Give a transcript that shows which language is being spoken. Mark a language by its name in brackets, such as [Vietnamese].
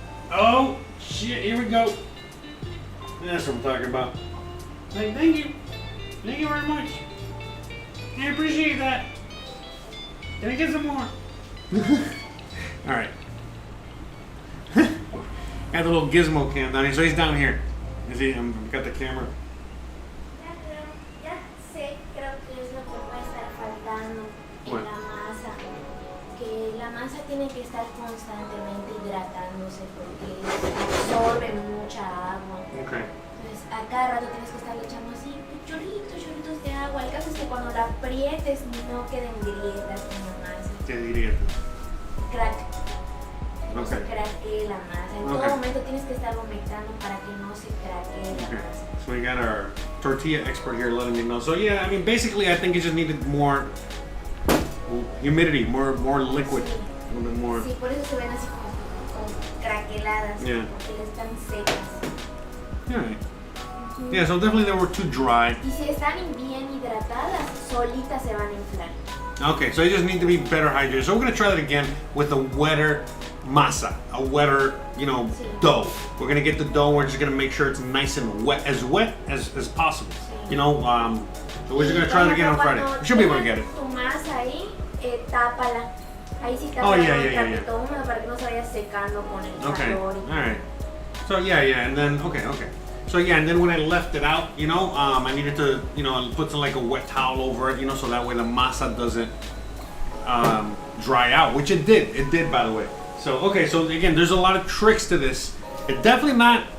[English] Oh, shit, here we go. That's what I'm talking about. Like, thank you. Thank you very much. I appreciate that. Can I get some more? Alright. Got the little Gizmo cam down here, so he's down here. Is he? Got the camera. [Spanish] Ya sé, creo que es lo que puede estar faltando en la masa. Que la masa tiene que estar constantemente hidratándose porque absorbe mucha agua. [English] Okay. [Spanish] Entonces, a cada rato tienes que estarle echando así chorritos de agua. El caso es que cuando la aprietes no queden grietas en la masa. ¿Qué dirías? [English] Crack. [Spanish] No [English] Okay. [Spanish] se craquee la masa. En todo momento tienes que estar humectando para que no se craquee la masa. [English] So we got our tortilla expert here letting me know. So yeah, I mean, basically, I think it just needed more humidity, more liquid, a little bit more. [Spanish] Sí, por eso se ven así como craqueladas, [English] Yeah. [Spanish] porque están secas. [English] Yeah. Yeah, so definitely they were too dry. [Spanish] Y si están bien hidratadas, solitas se van a inflar. [English] Okay, so they just need to be better hydrated. So we're gonna try that again with a wetter masa, a wetter, dough. We're gonna get the dough. We're just gonna make sure it's nice and wet as possible. [Spanish] Sí. [English] So we're just gonna try it again on Friday. We should be able to get it. [Spanish] Tu masa ahí, tápala. Ahí sí tápala [English] Oh, yeah, [Spanish] con el [English] yeah, yeah. [Spanish] trapito húmedo para que no se vaya secando con el [English] Okay. [Spanish] calor. [English] All right. So yeah, and then okay. So yeah, and then when I left it out, I needed to, put some like a wet towel over it, so that way the masa doesn't dry out, which it did. It did, by the way. So okay, so again, there's a lot of tricks to this. It's definitely not.